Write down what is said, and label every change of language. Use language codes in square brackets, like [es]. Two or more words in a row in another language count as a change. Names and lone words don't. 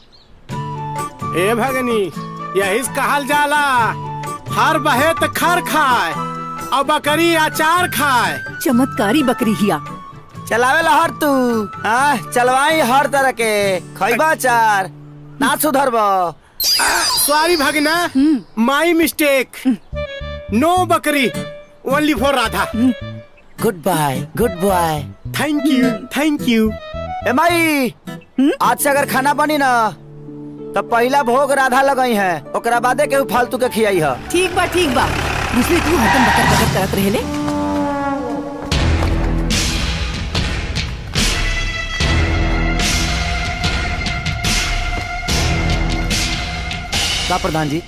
[bho] ए भगनी, यही कहल जाला हर बहे त खर खाए और बकरी अचार खाए। चमत्कारी बकरी हिया। चलावे ला हर तू, हाँ चलवाई हर तरह के, खैबा अचार ना सुधरबो। [en] Sorry भगना, my mistake। नो बकरी, Only for Radha. Good bye, good boy. Thank you, thank you. [bho] ए माई, आज से अगर खाना बनी ना तब पहला भोग राधा लगई है, ओकरा बादे केहू फालतू के खियाई है। ठीक बा दूसरी तू हतन बकर बकर करत रहेले। का प्रधान जी?